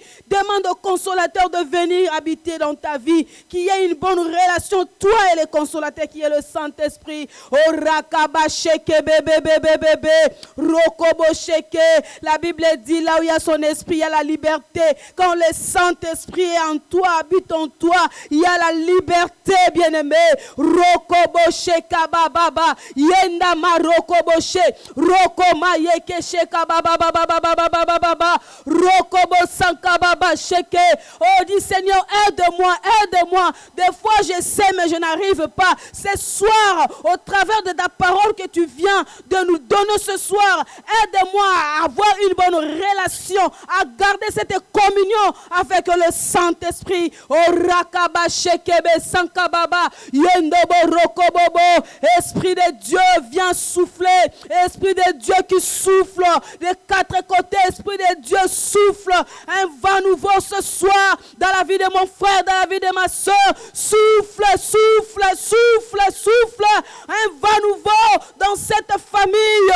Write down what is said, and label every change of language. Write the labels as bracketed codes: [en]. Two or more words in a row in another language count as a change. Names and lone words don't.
[fr] Demande au consolateur de venir habiter dans ta vie, qu'il y ait une bonne relation, toi et le consolateur qui est le Saint-Esprit. Oh, rakabasheke, bébé, rokobosheke. La Bible dit, là où il y a son esprit, il y a la liberté. Quand le Saint-Esprit est en toi, habite en toi, il y a la liberté, bien-aimé. Rokobosheka bababa, yenda ma rokoboshe, rokoma yeke sheka bababa. Oh, dis Seigneur, aide-moi. Des fois je sais, mais je n'arrive pas. Ce soir, au travers de ta parole que tu viens de nous donner ce soir, aide-moi à avoir une bonne relation, à garder cette communion avec le Saint-Esprit. Oh, rakaba shekebe sankababa, yendobo rokobobo. Esprit de Dieu, viens souffler. Esprit de Dieu qui souffle des 4 côtés, Esprit de Dieu souffle un vent nouveau ce soir dans la vie de mon frère, dans la vie de ma soeur. Souffle un vent nouveau dans cette famille.